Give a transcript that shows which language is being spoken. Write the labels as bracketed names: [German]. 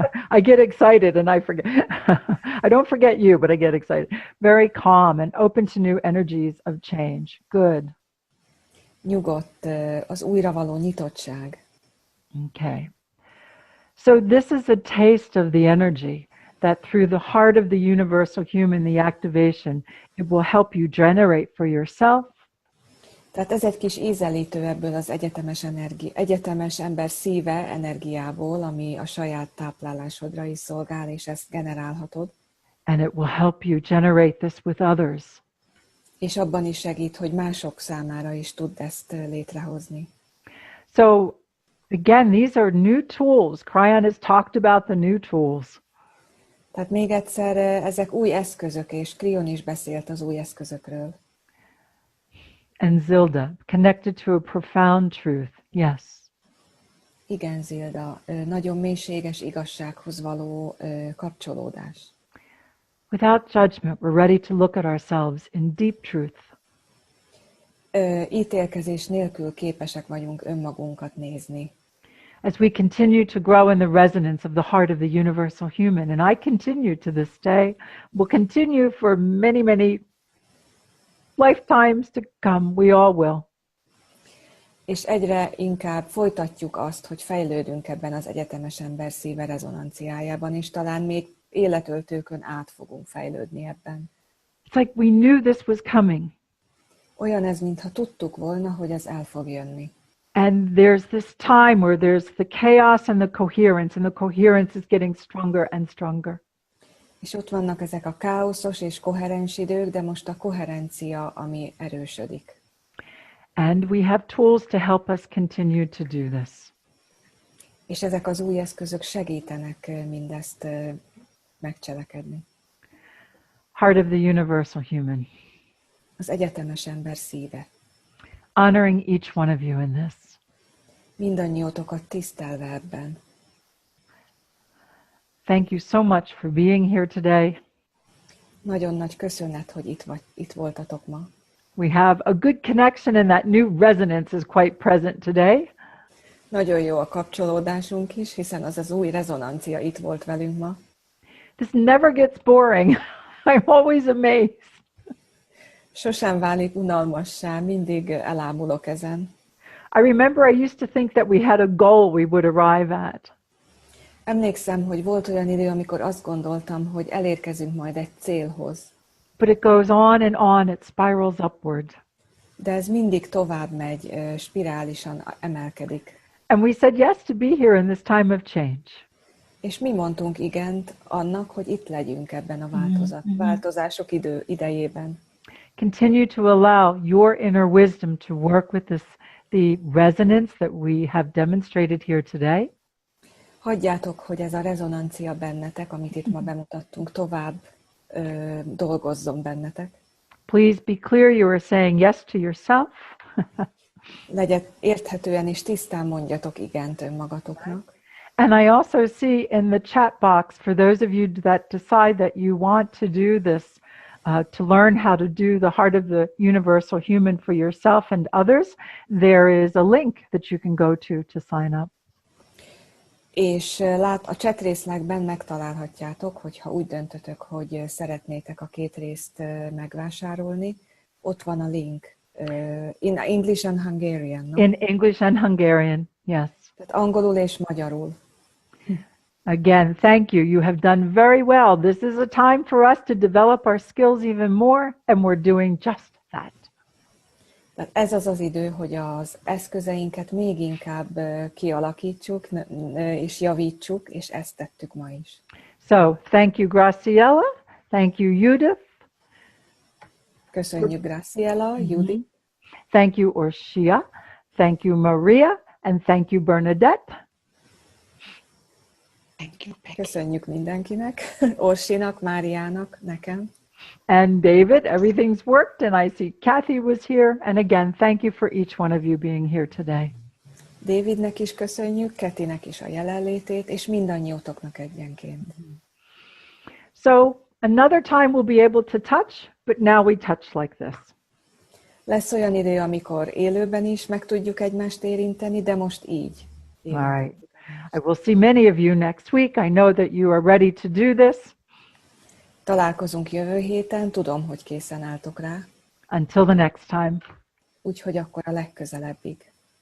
[English] I get excited and I forget. I don't forget you, but I get excited. Very calm and open to new energies of change. Good. [Hungarian] Nyugodt, az újra való nyitottság. [English] Okay. So this is a taste of the energy that through the heart of the universal human, the activation, it will help you generate for yourself. [Hungarian] Tehát ez egy kis ízelítő ebből az egyetemes ember szíve energiából, ami a saját táplálásodra is szolgál, és ezt generálhatod. [English] And it will help you generate this with others. [Hungarian] És abban is segít, hogy mások számára is tudd ezt létrehozni. [English] So again, these are new tools. Kryan has talked about the new tools. [Hungarian] Tehát még egyszer, ezek új eszközök, és Krion is beszélt az új eszközökről. [English] And Zilda, connected to a profound truth. Yes. [Hungarian] Igen, Zilda, nagyon mélységes igazsághoz való kapcsolódás. [English] Without judgment, we're ready to look at ourselves in deep truth. [Hungarian] Ítélkezés nélkül képesek vagyunk önmagunkat nézni. [English] As we continue to grow in the resonance of the heart of the universal human, and I continue to this day, will continue for many, many lifetimes to come. We all will. [Hungarian] És egyre inkább folytatjuk azt, hogy fejlődünk ebben az egyetemes ember szíve rezonanciájában, és talán még életöltőkön át fogunk fejlődni ebben. [English] It's like we knew this was coming. [Hungarian] Olyan ez, mintha tudtuk volna, hogy ez el fog jönni. [English] And there's this time where there's the chaos and the coherence is getting stronger and stronger. [Hungarian] És ott vannak ezek a káoszos és koherens idők, de most a koherencia, ami erősödik. [English] And we have tools to help us continue to do this. [Hungarian] És ezek az új eszközök segítenek mindezt megcselekedni. [English] Heart of the universal human. [Hungarian] Az egyetemes ember szíve. [English] Honoring each one of you in this. [Hungarian] Mindannyiótokat tisztelve ebben. [English] Thank you so much for being here today. [Hungarian] Nagyon nagy köszönet, hogy itt voltatok ma. [English] We have a good connection and that new resonance is quite present today. [Hungarian] Nagyon jó a kapcsolódásunk is, hiszen az az új rezonancia itt volt velünk ma. [English] This never gets boring. I'm always amazed. [Hungarian] Sosem válik unalmassá, mindig elámulok ezen. [English] I remember I used to think that we had a goal we would arrive at. [Hungarian] Emlékszem, hogy volt olyan idő, amikor azt gondoltam, hogy elérkezünk majd egy célhoz. [English] But it goes on, it spirals upward. [Hungarian] De ez mindig tovább megy, spirálisan emelkedik. [English] And we said yes to be here in this time of change. [Hungarian] És mi mondtunk igent annak, hogy itt legyünk ebben a változások idejében. [English] Continue to allow your inner wisdom to work with the resonance that we have demonstrated here today. [Hungarian] Hagyjátok, hogy ez a rezonancia bennetek, amit itt ma bemutattunk, tovább dolgozzon bennetek. [English] Please be clear you are saying yes to yourself. [Hungarian] Legyet érthetően és tisztán mondjatok igent önmagatoknak. [English] And I also see in the chat box, for those of you that decide that you want to do this, to learn how to do the heart of the universal human for yourself and others, there is a link that you can go to sign up. [Hungarian] És a chat részlegben megtalálhatjátok, hogyha úgy döntötök, hogy szeretnétek a 2 részt megvásárolni. Ott van a link. [English] In English and Hungarian, no? In English and Hungarian, yes. [Hungarian] Tehát angolul és magyarul. [English] Again, thank you. You have done very well. This is a time for us to develop our skills even more, and we're doing just that. [Hungarian] Tehát ez az az idő, hogy az eszközeinket még inkább kialakítsuk és javítsuk, és ezt tettük ma is. [English] So, thank you, Graciela. Thank you, Judith. [Hungarian] Köszönjük, Graciela, Judith. [English] Thank you, Orshia. Thank you, Maria. And thank you, Bernadette. Thank you, Becky. [Hungarian] Köszönjük mindenkinek, Orsinak, Máriának, nekem. [English] And David, everything's worked, and I see Kathy was here. And again, thank you for each one of you being here today. [Hungarian] Davidnek is köszönjük, Ketinek is a jelenlétét, és mindannyiótoknak egyenként. [English] So another time we'll be able to touch, but now we touch like this. [Hungarian] Lesz olyan idő, amikor élőben is meg tudjuk egymást érinteni, de most így. [English] All right. I will see many of you next week. I know that you are ready to do this. [Hungarian] Találkozunk jövő héten, tudom, hogy készen álltok rá. [English] Until the next time. [Hungarian] Úgyhogy akkor a legközelebbig.